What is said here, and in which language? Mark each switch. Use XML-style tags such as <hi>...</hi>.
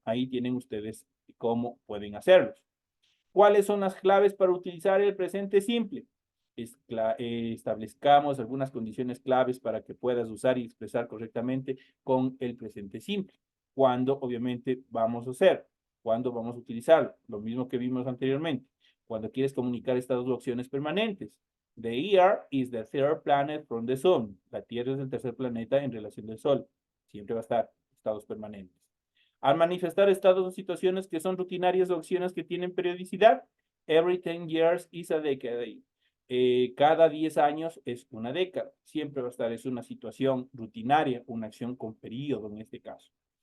<es>Ahí tienen ustedes cómo pueden hacerlos. ¿Cuáles son las claves para utilizar el presente simple? Establezcamos algunas condiciones claves para que puedas usar y expresar correctamente con el presente simple. ¿Cuándo, obviamente, vamos a hacer? ¿Cuándo vamos a utilizarlo? Lo mismo que vimos anteriormente. Cuando quieres comunicar estados o acciones permanentes.</es> <en>The Earth is the third planet from the sun.</en> <es>La Tierra es el tercer planeta en relación del Sol. Siempre va a estar estados permanentes. Al manifestar estados o situaciones que son rutinarias o acciones que tienen periodicidad, every 10 years is a decade. Cada 10 años es una década. Siempre va a estar, es una situación rutinaria, una acción con periodo en este caso.</es>